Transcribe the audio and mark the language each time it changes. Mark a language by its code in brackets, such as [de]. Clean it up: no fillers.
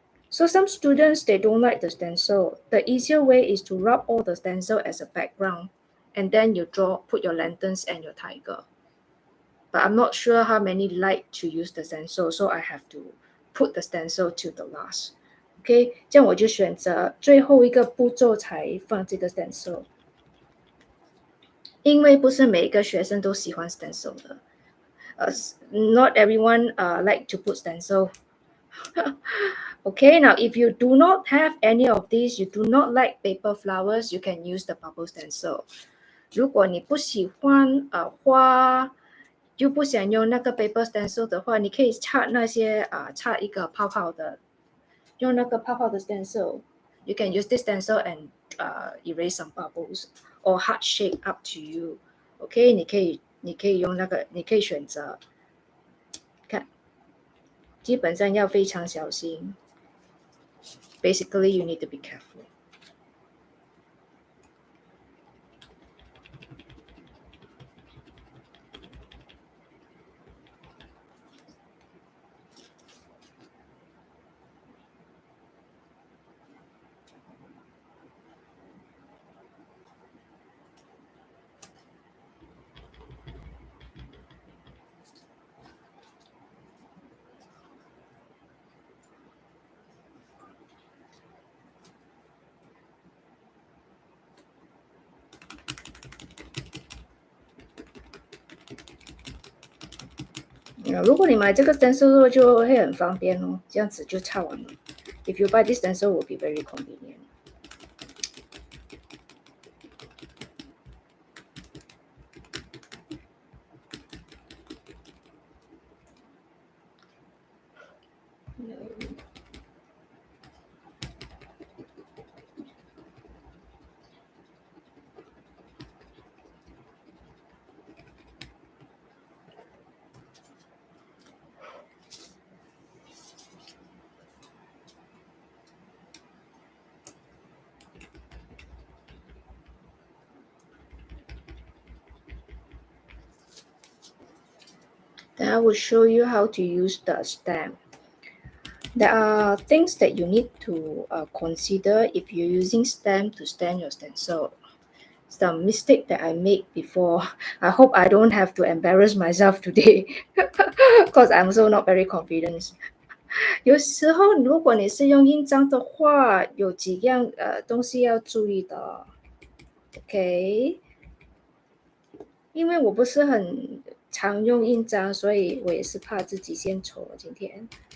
[en] So some students they don't like the stencil. The easier way is to rub all the stencil as a background, and then you put your lanterns and your tiger. But I'm not sure how many like to use the stencil, so I have to put the stencil to the last. [zh] OK， 这样我就选择最后一个步骤才放这个 stencil， 因为不是每一个学生都喜欢 stencil 的。 [en] Not everyone like to put stencil. Okay, now if you do not have any of these, you do not like paper flowers, you can use the bubble stencil. [zh] 如果你不喜欢花，又不想用那个 paper stencil 的话，你可以插那些插一个泡泡的，用那个泡泡的 stencil. [en] You can use this stencil and erase some bubbles or heart shape, up to you. [zh] OK， 你可以用那个，你可以选择。看，基本上要非常小心。 [en] Basically, you need to be careful. [zh] 如果你买这个 stencil 就会很方便哦，这样子就擦完了。 [en] If you buy this stencil, will be very convenient. Then I will show you how to use the stamp. There are things that you need to consider if you're using stamp to stamp your stencil. It's the mistake that I made before. I hope I don't have to embarrass myself today because I'm also not very confident. [zh] 有时候如果你是用印章的话，有几样东西要注意的。 OK， 因为我不是很常用印章，所以我也是怕自己先丑了今天。